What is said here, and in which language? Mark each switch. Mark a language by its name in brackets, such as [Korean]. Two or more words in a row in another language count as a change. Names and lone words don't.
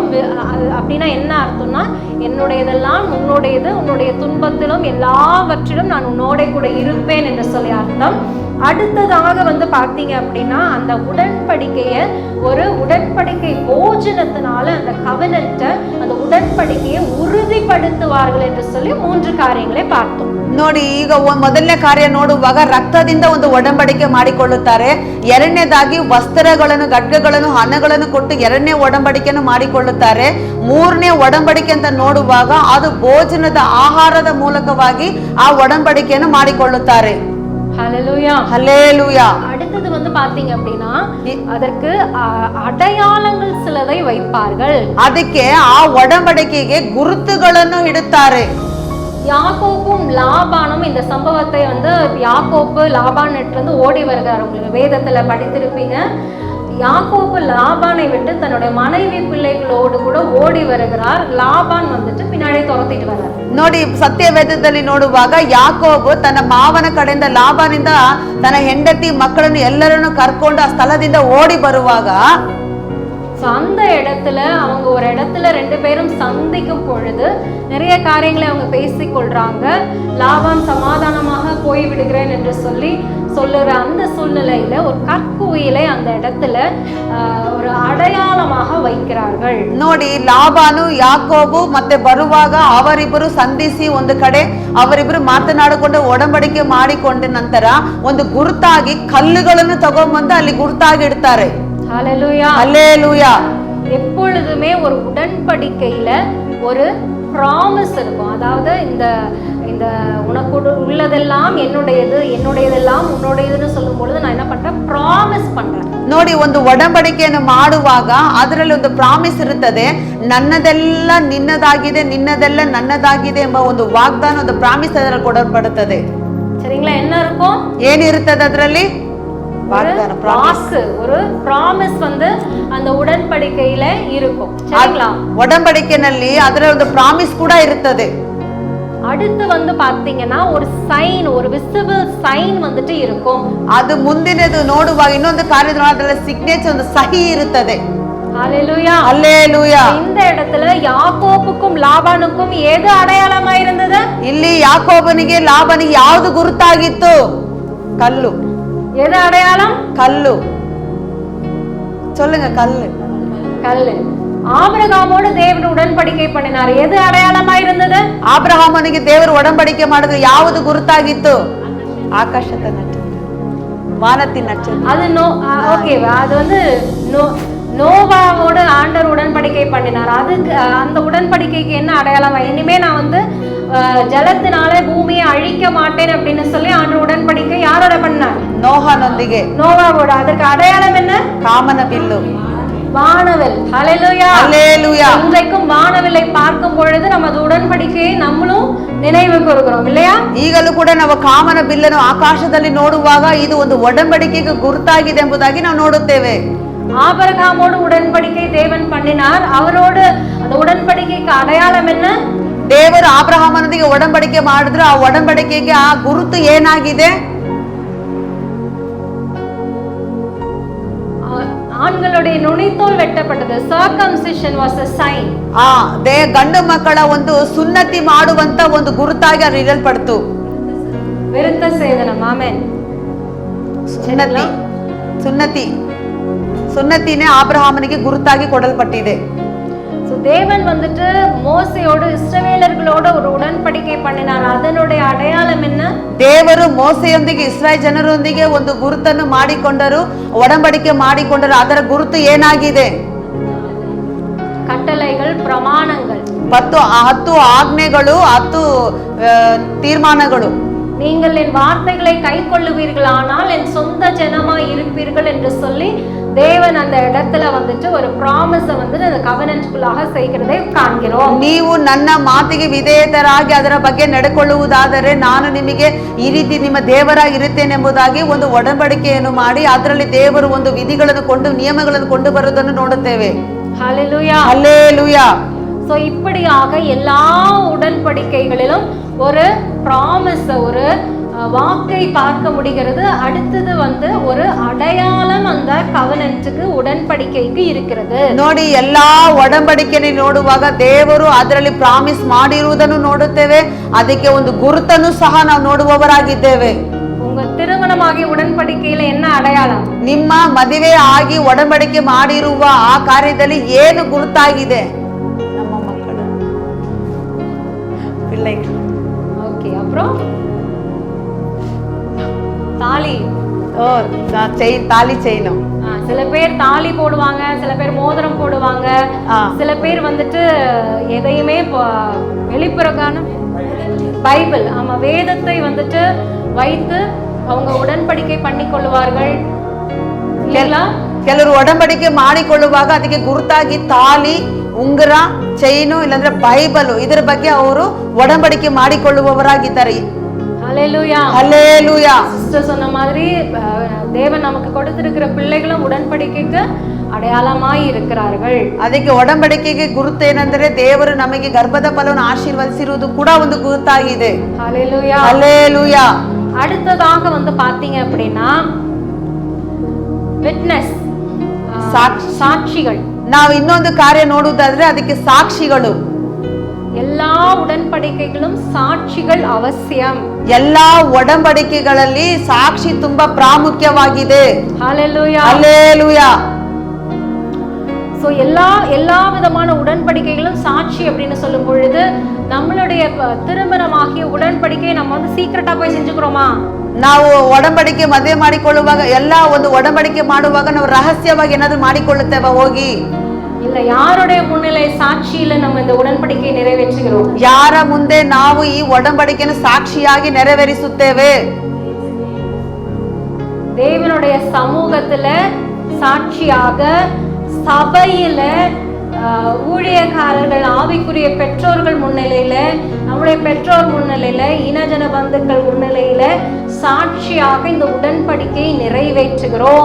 [Tamil] அப்படின்னா என்ன அர்த்தம்னா, என்னுடையதெல்லாம் உன்னுடையது, உன்னுடைய துன்பத்திலும் எல்லாவற்றிலும் நான் உன்னோட கூட இருப்பேன் என்று சொல்லி அர்த்தம். அடுத்ததாக வந்து பார்த்தீங்க அப்படின்னா, அந்த உடன்படிக்கையை ஒரு உடன்படிக்கை போஜனத்தினால அந்த கவனத்தை, அந்த உடன்படிக்கையை உறுதிப்படுத்துவார்கள் என்று சொல்லி 3 காரியங்களை பார்த்தோம். [Kannada] ನೋಡಿ, ಈಗ ಮೊದಲನೇ ಕಾರ್ಯ ನೋಡುವಾಗ ರಕ್ತದಿಂದ ಒಂದು ಒಡಂಬಡಿಕೆ ಮಾಡಿಕೊಳ್ಳುತ್ತಾರೆ. ಎರಡನೇದಾಗಿ ವಸ್ತ್ರಗಳನ್ನು, ಗಡ್ಗಗಳನ್ನು, ಹಣಗಳನ್ನು ಕೊಟ್ಟು ಎರಡನೇ ಒಡಂಬಡಿಕೆಯನ್ನು ಮಾಡಿಕೊಳ್ಳುತ್ತಾರೆ. ಮೂರನೇ ಒಡಂಬಡಿಕೆ ಅಂತ ನೋಡುವಾಗ ಅದು ಭೋಜನದ ಆಹಾರದ ಮೂಲಕವಾಗಿ ಆ ಒಡಂಬಡಿಕೆಯನ್ನು ಮಾಡಿಕೊಳ್ಳುತ್ತಾರೆ. [Tamil] ஹல்லேலூயா ஹல்லேலூயா. அடுத்தது வந்து பாத்தீங்க அப்படின்னா, அதற்கு அடையாளங்கள் சிலதை வைப்பார்கள். [Kannada] ಅದಕ್ಕೆ ಆ ಒಡಂಬಡಿಕೆಗೆ ಗುರುತುಗಳನ್ನು ಇಡುತ್ತಾರೆ. [Tamil] யாக்கோப்பும் லாபானும் இந்த சம்பவத்தை வந்து யாக்கோப்பு லாபான் இருந்து ஓடி வருகிறார். உங்களுக்கு வேதத்துல படித்திருப்பீங்க. யாக்கோப்பு லாபானை விட்டு தன்னுடைய மனைவி பிள்ளைகளோடு கூட ஓடி வருகிறார். லாபான் வந்துட்டு பின்னாடி துரத்திட்டு வர்றார். [Kannada] ನೋಡಿ, ಸತ್ಯವೇದದಲ್ಲಿ ನೋಡುವಾಗ ಯಾಕೋಬು ತನ್ನ ಮಾವನ ಕಡೆಯಿಂದ ಲಾಬಾನಿಂದ ತನ್ನ ಹೆಂಡತಿ ಮಕ್ಕಳನ್ನು ಎಲ್ಲರನ್ನು ಕರ್ಕೊಂಡು ಆ ಸ್ಥಳದಿಂದ ಓಡಿ ಬರುವಾಗ [Tamil] அந்த இடத்துல அவங்க ஒரு இடத்துல 2 பேரும் சந்திக்கும் பொழுது நிறைய காரியங்களை அவங்க பேசிக்கொள்றாங்க. லாபான் சமாதானமாக போய் விடுகிறேன் என்று சொல்லுற அந்த சூழ்நிலையில ஒரு கற்குவியலை அந்த இடத்துல ஒரு அடையாளமாக வைக்கிறார்கள். [Kannada] ನೋಡಿ, ಲಾಬಾನು ಯಾಕೋಬು ಮತ್ತೆ ಬರುವಾಗ ಅವರಿಬ್ಬರು ಸಂಧಿಸಿ ಒಂದು ಕಡೆ ಅವರಿಬ್ಬರು ಮಾತನಾಡಿಕೊಂಡು ಒಡಂಬಡಿಕೆ ಮಾಡಿಕೊಂಡ ನಂತರ ಒಂದು ಗುರುತಾಗಿ ಕಲ್ಲುಗಳನ್ನು ತಗೊಂಡ್ಬಂದು ಅಲ್ಲಿ ಗುರುತಾಗಿ ಇಡ್ತಾರೆ. [Tamil] ஹல்லேலூயா ஹல்லேலூயா. எப்பொழுதுமே ஒரு உடன்படிக்கையில ஒரு ப்ராமிஸ் இருக்கும். அதாவது இந்த உனக்கு உள்ளதெல்லாம் என்னுடையது, என்னுடையதெல்லாம் உன்னுடையதுன்னு சொல்லும் பொழுது நான் என்ன பண்றேன், ப்ராமிஸ் பண்றேன். [Kannada] ನೋಡಿ, ಒಂದು ಒಡಂಬಡಿಕೆಯನ್ನು ಮಾಡುವಾಗ ಅದರಲ್ಲಿ ಒಂದು ಪ್ರಾಮಿಸ್ ಇರುತ್ತದೆ. ನನ್ನದೆಲ್ಲ ನಿನ್ನದಾಗಿದೆ, ನಿನ್ನದೆಲ್ಲ ನನ್ನದಾಗಿದೆ ಎಂಬ ಒಂದು ವಾಗ್ದಾನ, ಒಂದು ಪ್ರಾಮಿಸ್ ಅದರಲ್ಲಿ ಕೊಡಲ್ಪಡುತ್ತದೆ. [Tamil] சரிங்களா? என்ன இருக்கும்? [Kannada] ಏನಿರುತ್ತದೆ ಅದರಲ್ಲಿ? [Tamil] வாக்கு, ஒரு ப்ராமிஸ் வந்து அந்த உடன்படிக்கையில இருக்கும். சரிங்களா? [Kannada] ಒಡಂಬಡಿಕೆನಲ್ಲಿ ಅದರ ಒಂದು ಪ್ರಾಮಿಸ್ ಕೂಡ ಇರುತ್ತದೆ. [Tamil] அடுத்து வந்து பாத்தீங்கன்னா ஒரு சைன், ஒரு [English] visible sign [Tamil] வந்துட்டு இருக்கும். [Kannada] ಅದು ಮುಂದಿನದು ನೋಡುವಾಗ ಇನ್ನೊಂದು ಕಾರ್ಯದ ಅದರ ಸಿಗ್ನೇಚರ್, ಒಂದು ಸಹಿ ಇರುತ್ತದೆ. [Tamil] ஹalleluya, ஹalleluya. இந்த இடத்துல யாக்கோபுக்கும் லாபானுக்கும் ஏது அடையாளமா இருந்தது? [Kannada] ಇಲ್ಲಿ ಯಾಕೋಬನಿಗೆ ಲಾಬನಿಗೆ ಯಾವುದು ಗುರುತಾಗಿತ್ತು? ಕಲ್ಲು. [Tamil] எது அடையாளம்? கல்லு. சொல்லுங்க, கல்லு. கல்லு. ஆபிரகாமோடு தேவன் உடன்படிக்கை பண்ணினார், எது அடையாளமா இருந்தது? [Kannada] ಆಬ್ರಹಾಮನಿಗೆ ದೇವರು ಒಡಂಬಡಿಕೆ ಮಾಡಿದ್ರು, ಯಾವುದು ಗುರುತಾಗಿತ್ತು? ಆಕಾಶದ ನಕ್ಷತ್ರ, ವಾನತಿ ನಕ್ಷತ್ರ. [Tamil] அது ஓகே, அது வந்து நோவாவோடு ஆண்டவர் உடன்படிக்கை பண்ணினார். அதுக்கு அந்த உடன்படிக்கைக்கு என்ன அடையாளம்? இனிமே நான் வந்து ஜலத்தினால பூமியை அழிக்க மாட்டேன் அப்படின்னு சொல்லி ஆண்டவர் உடன்படிக்கை யாரோட பண்ணார்? [Kannada] நோஹானொಂದಿಗೆ, [Tamil] நோவாவோட. அதற்கு அடையாளம் என்ன? [Kannada] ಕಾಮನ ಬಿಲ್ಲು, [Tamil] வானவில். ஹalleluya, ஹalleluya. இன்றைக்கும் வானவிலை பார்க்கும் பொழுது நமது உடன்படிக்கையை நம்மளும் நினைவு கூறுகிறோம் இல்லையா? [Kannada] ಈಗಲೂ ಕೂಡ ನಾವು ಕಾಮನ ಬಿಲ್ಲನ್ನು ಆಕಾಶದಲ್ಲಿ ನೋಡುವಾಗ ಇದು ಒಂದು ಒಡಂಬಡಿಕೆಗೆ ಗುರುತಾಗಿದೆ ಎಂಬುದಾಗಿ ನಾವು ನೋಡುತ್ತೇವೆ. [Tamil] ஆபிரகாமோடு உடன்படிக்கை தேவன் பண்ணினார், அவரோடு அந்த உடன்படிக்கைக்கு அடையாளம் என்ன? [Kannada] ದೇವರು ಆಬ್ರಹಾಮನೊಂದಿಗೆ ಒಡಂಬಡಿಕೆ ಮಾಡಿದ್ರು, ಆ ಒಡಂಬಡಿಕೆಗೆ ಆ ಗುರುತು ಏನಾಗಿದೆ? [Tamil] ಆண்களுடைய நுனித்தோல் வெட்டப்பட்டது. [English] circumcision was a sign. [Kannada] ಗಂಡು ಮಕ್ಕಳ ಒಂದು ಸುನ್ನತಿ ಮಾಡುವಂತ ಒಂದು ಗುರುತಾಗಿ ಅದು ಇರಲ್ಪಡ್ತು. [Tamil] விருத்த சேதனம். ஆமென். [Kannada] ಸುನ್ನತಿ, ಸುನ್ನತಿ, ಸುನ್ನತಿನೇ ಆಬ್ರಹಾಮನಿಗೆ ಗುರುತಾಗಿ ಕೊಡಲ್ಪಟ್ಟಿದೆ. [Tamil] தேவன் வந்துட்டு மோசையோடு இஸ்ரவேலர்களோட ஒரு உடன்படிக்கை பண்ணினார், அதனுடைய அடையாளம் என்ன? [Kannada] ದೇವರು ಮೋಸೆಯೊಂದಿಗೆ ಇಸ್ರಾಯೇಲ್ ಜನರೊಂದಿಗೆ ಒಂದು ಗುರುತನ್ನು ಮಾಡಿಕೊಂಡರು, ಒಡಂಬಡಿಕೆ ಮಾಡಿಕೊಂಡರು. ಅದರ ಗುರುತು ಏನಾಗಿದೆ? ಕಟ್ಟಳೆಗಳು, ಪ್ರಮಾಣಗಳು, 10 ಆಜ್ಞೆಗಳು, 10 ತೀರ್ಮಾನಗಳು. [Tamil] நீங்கள் என் வார்த்தைகளை கைக்கொள்ளுவீர்களானால் என் சொந்த ஜனமாய் இருப்பீர்கள் என்று சொல்லி தேவன் அந்த இடத்துல வந்துட்டு ஒரு ப்ராமிஸை வந்து அந்த கவனன்ட்குள்ளாக செய்கிறதை காண்கிறோம். [Kannada] ನೀವು ನನ್ನ ಮಾತಿಗೆ ವಿಧೇಯತರಾಗಿ ಅದರ ಬಗ್ಗೆ ನಡೆಕೊಳ್ಳುವುದಾದರೆ ನಾನು ನಿಮಗೆ ಈ ರೀತಿ ನಿಮ್ಮ ದೇವರಾಗಿ ಇರುತ್ತೇನೆ ಎಂಬುದಾಗಿ ಒಂದು ಒಡಂಬಡಿಕೆಯನ್ನು ಮಾಡಿ ಅದರಲ್ಲಿ ದೇವರು ಒಂದು ವಿಧಿಗಳನ್ನು ಕೊಂಡು ನಿಯಮಗಳನ್ನು ಕೊಂಡು ಬರುವುದನ್ನು ನೋಡುತ್ತೇವೆ. [Tamil] ஹalleluya, ஹalleluya. சோ இப்படியாக எல்லா உடன்படிக்கைகளிலும் ஒரு ப்ராமிஸ், ஒரு வாக்கை பார்க்க முடிகிறது. அடுத்தது வந்து ஒரு அடையாளம் அந்த கவனன்ட்க்கு, உடன்படிக்கைக்கு இருக்கிறது. [Kannada] ನೋಡಿ, ಎಲ್ಲಾ ಒಡಂಬಡಿಕೆಯನ್ನು ನೋಡುವಾಗ ದೇವರು ಅದರಲ್ಲಿ ಪ್ರಾಮಿಸ್ ಮಾಡಿರುವುದನ್ನು ನೋಡುತ್ತೇವೆ, ಅದಕ್ಕೆ ಒಂದು ಗುರುತನ್ನು ಸಹ ನಾವು ನೋಡುವವರಾಗಿದ್ದೇವೆ. [Tamil] உங்க திருமணமாகி உடன்படிக்கையில என்ன அடையாளம்? [Kannada] ನಿಮ್ಮ ಮದುವೆ ಆಗಿ ಒಡಂಬಡಿಕೆ ಮಾಡಿರುವ ಆ ಕಾರ್ಯದಲ್ಲಿ ಏನು ಗುರುತಾಗಿದೆ? ನಮ್ಮ ಮಕ್ಕಳು, [Tamil] பிள்ளைகள். ஓகே, அப்புறம் தாலி. தாலி செய்யணும். சில பேர் தாலி போடுவாங்க, சில பேர் மோதிரம் போடுவாங்க, சில பேர் வந்துட்டு எதையுமே வெளிப்புறக்கான பைபிள், ஆமா, வேதத்தை வந்துட்டு வைத்து அவங்க உடன்படிக்கை பண்ணி கொள்வார்கள். [Kannada] ಕೆಲವರು ಒಡಂಬಡಿಕೆ ಮಾಡಿಕೊಳ್ಳುವಾಗ ಅದಕ್ಕೆ ಗುರುತಾಗಿ ತಾಲಿ, ಉಂಗುರ, ಚೈನು, ಇಲ್ಲಾಂದ್ರೆ ಬೈಬಲ್, ಇದರ ಬಗ್ಗೆ ಅವರು ಒಡಂಬಡಿಕೆ ಮಾಡಿಕೊಳ್ಳುವವರಾಗಿದ್ದಾರೆ. [Tamil] ஹalleluya, ஹalleluya. சிஸ்டர் சொன்ன மாதிரி தேவன் நமக்கு கொடுத்திருக்கிற பிள்ளைகளும் உடன்படிக்கைக்கு அடையாளமாய் இருக்கிறார்கள். [Kannada] ಅದಕ್ಕೆ ಒಡಂಬಡಿಕೆಗೆ ಗುರುತು ಏನಂದ್ರೆ ದೇವರು ನಮಗೆ ಗರ್ಭದ ಫಲವನ್ನು ಆಶೀರ್ವದಿಸಿರುವುದು ಕೂಡ ಒಂದು ಗುರುತಾಗಿದೆ. [Tamil] ஹalleluya, ஹalleluya. அடுத்ததாக வந்து பாத்தீங்க அப்படின்னா விட்னஸ், சாட்சிகள். [Kannada] ನಾವು ಇನ್ನೊಂದು ಕಾರ್ಯ ನೋಡುವುದಾದ್ರೆ ಅದಕ್ಕೆ ಸಾಕ್ಷಿಗಳು. [Tamil] எல்லா உடன்படிக்கைகளும் சாட்சிகள் அவசியம். [Kannada] ಎಲ್ಲಾ ಒಡಂಬಡಿಕೆಗಳಲ್ಲಿ ಸಾಕ್ಷಿ ತುಂಬಾ ಪ್ರಾಮುಖ್ಯವಾಗಿದೆ. [Tamil] ஹalleluya, ஹalleluya. சோ எல்லா விதமான உடன்படிக்கைகளும் சாட்சி அப்படின்னு சொல்லும் பொழுது நம்மளுடைய திருமணமாகிய உடன்படிக்கையை நம்ம வந்து சீக்ரெட்டா போய் செஞ்சுக்கிறோமா? [Kannada] ನಾವು ಒಡಂಬಡಿಕೆ ಮದುವೆ ಮಾಡಿಕೊಳ್ಳುವಾಗ ಎಲ್ಲ ಒಂದು ಒಡಂಬಡಿಕೆ ಮಾಡುವಾಗ ನಾವು ರಹಸ್ಯವಾಗಿ ಏನಾದ್ರೂ ಮಾಡಿಕೊಳ್ಳುತ್ತೇವೆ ಹೋಗಿ? [Tamil] இல்ல, யாருடைய முன்னிலை சாட்சியில நம்ம இந்த உடன்படிக்கையை நிறைவேற்றுகிறோம்? [Kannada] ಯಾರ ಮುಂದೆ ನಾವು ಈ ಒಡಂಬಡಿಕೆಯನ್ನು ಸಾಕ್ಷಿಯಾಗಿ ನೆರವೇರಿಸುತ್ತೇವೆ? [Tamil] தேவனுடைய சமூகத்துல சாட்சியாக, சபையில ஊழியக்காரர்கள், ஆவிக்குரிய பெற்றோர்கள் முன்னிலையில, நம்முடைய பெற்றோர் முன்னிலையில, இனஜன பந்துக்கள் முன்னிலையில சாட்சியாக இந்த உடன்படிக்கையை நிறைவேற்றுகிறோம்.